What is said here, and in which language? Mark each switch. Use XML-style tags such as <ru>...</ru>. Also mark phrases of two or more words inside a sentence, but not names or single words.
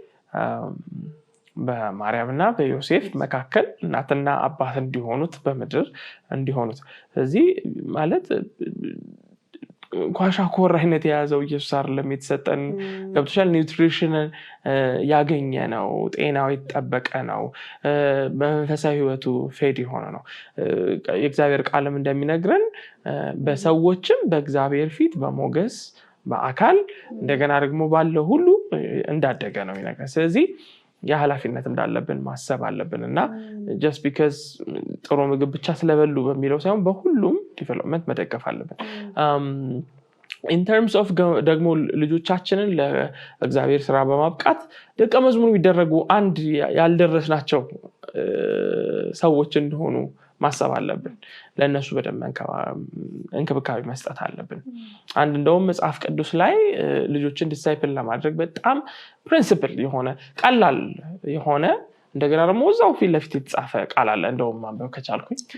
<am>በማርያምና በዮሴፍ መካከል እናትና አባት እንዲሆኑት በምድር እንዲሆኑት ስለዚህ ማለት ኳሻኮር አይነት የያዘው ኢየሱስ አይደለም የተሰጠን ገብቶሻል ኒውትሪሽን ያገኘ ነው ጤናው የተጠበቀ ነው በመንፈሳዊ ህይወቱ ፌድ የሆነ ነው የእግዚአብሔር ቃልም እንደሚነግረን በሰዎችም በእግዚአብሔር ፊት በሞገስ በአካል እንደገና ደግሞ ባለው ሁሉ እንዳደገ ነው ይነገር ስለዚህ የኃላፊነት እንዳለብን ማሰብ አለብን እና</am> <en>just because</en> <am>ጥሩ ምግብ ብቻ ስለበሉ በሚለው ሳይሆን በሁሉም ዲቨሎፕመንት መደገፍ አለብን</am> <en>in terms of</en> <am>ደግሞ ልጆቻችንን ለእግዚአብሔር ስራ በማብቃት ደቀ መዝሙር የሚደረጉ አንድ ያልደረስናቸው ሰዎች እንደሆኑ ማሰብ አለብን ለነሱ በደንብ እንክብካቤ መስጠት አለብን አንድ እንደውም መጽሐፍ ቅዱስ ላይ ልጆችን ዲሳይፕል ለማድረግ በጣም ፕሪንሲፕል የሆነ ቀላል የሆነ እንደገና ደግሞ እዛው ፊት ለፊት የተጻፈ ቃል አለ እንደውም ማንበብ ከቻልኩኝ</am>